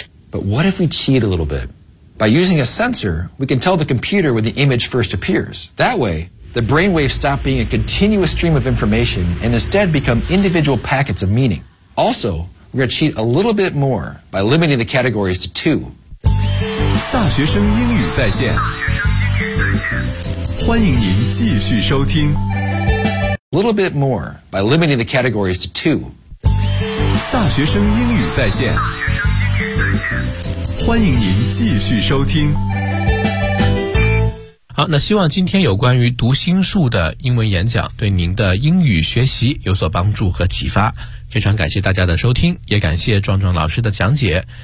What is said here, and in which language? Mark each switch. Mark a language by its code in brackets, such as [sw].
[en] But what if we cheat a little bit? By using a sensor, we can tell the computer when the image first appears. That way, the brainwaves stop being a continuous stream of information and instead become individual packets of meaning. Also, we're going to cheat a little bit more by limiting the categories to two. [zh] 大学生英语在线，欢迎您继续收听。 [en] A little bit more by limiting the categories to two. [zh] 大学生英语在线，欢迎您继续收听。好，那希望今天有关于读心术的英文演讲对您的英语学习有所帮助和启发。非常感谢大家的收听，也感谢壮壮老师的讲解。